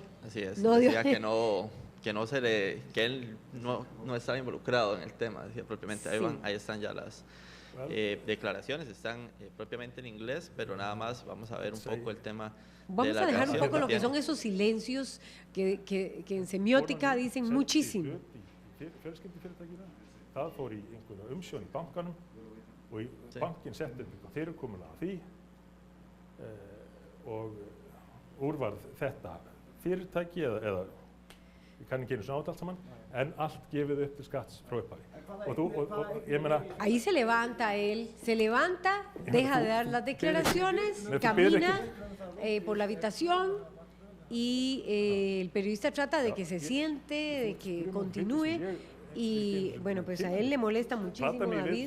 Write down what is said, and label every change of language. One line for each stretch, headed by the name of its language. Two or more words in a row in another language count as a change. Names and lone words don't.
Spanish: Así es, decía que él no estaba involucrado en el tema, decía propiamente. Sí. Ahí están ya las declaraciones, están propiamente en inglés, pero nada más vamos a ver un poco el tema. Vamos a dejar un poco lo que son esos silencios que en semiótica dicen muchísimo.
Icelandic: Það fór í einhverja umsjón í bankanum og bankin setti upp eitthvað fyrirkomulag af því og úr varð þetta fyrirtæki eða ég kann ekki einu svona á þetta allt saman, en allt gefið upp til skatts frá upphafi. Og ég meina...
Spanish: Ahí se levanta él, deja de dar las declaraciones, camina por la habitación y el periodista trata de que se siente, de que continúe. Y bueno, pues a él le molesta muchísimo, David.